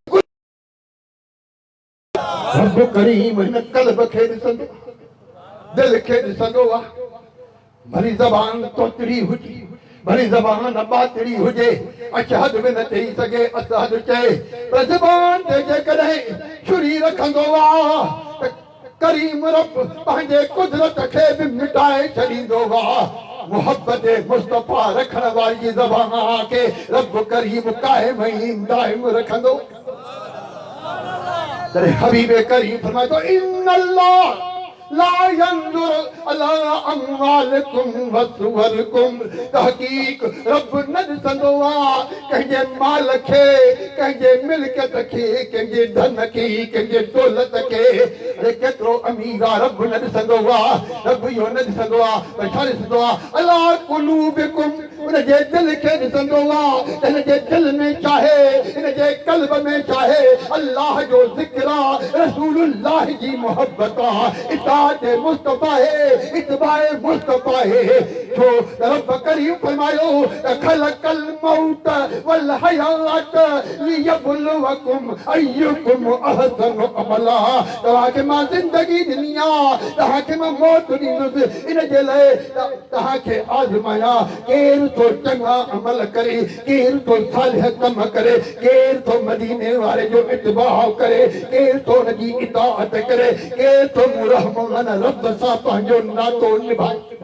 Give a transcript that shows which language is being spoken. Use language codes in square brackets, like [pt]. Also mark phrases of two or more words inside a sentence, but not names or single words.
[sd] रब करीम हिन कल्ब खे ॾिसंदो दिल खे ॾिसंदो आहे भली ज़बान तोतरी हुजे भली ज़बान बातरी हुजे अशहद बि न चई सघे असहद चए पर ज़बान ते जेकॾहिं छुरी रखंदो आहे त करीम रब पंहिंजे कुदरत खे बि मिटाए छॾींदो आहे मोहब्बत मुस्तफ़ा रखण वारी ज़बान खे रब करीम कायम ऐं दाइम रखंदो तॾहिं हबीब करीम फरमाए थो [ar] إن الله لا ينظر على أموالكم وصوركم [sd] तहकीक रब न ॾिसंदो आहे कंहिंजे माल खे कंहिंजे मिल्कियत खे कंहिंजे धन खे कंहिंजे दौलत खे अरे केतिरो अमीर आहे रब न ॾिसंदो आहे रब इहो न ॾिसंदो आहे पर छा ॾिसंदो आहे [ar] على قلوبكم [sd] उनजे दिल खे ॾिसंदो आहे हिन जे दिल में चाहे हिन जे कल्ब में चाहे अल्लाह जो ज़िक्र आहे रसूलुल्लाह जी मोहब्बत आहे इताअत मुस्तफ़ा है इत्बाए मुस्तफ़ा है जो रब करीम फरमायो [ar] خلق الموت والحياة ليبلوكم أيكم أحسن عملا [sd] तव्हांखे मां ज़िंदगी ॾिनी आहे तव्हांखे मां मौत ॾींदुसि इन जे लाइ तव्हांखे आज़माया केरु तो चङा अमल करे केरु तो सालिह कम करे केरु तो मदीने वारे जो इत्बाउ करे केरु तो हुनजी इताअत करे केरु तो रहमान रब सां पंहिंजो नातो निभाए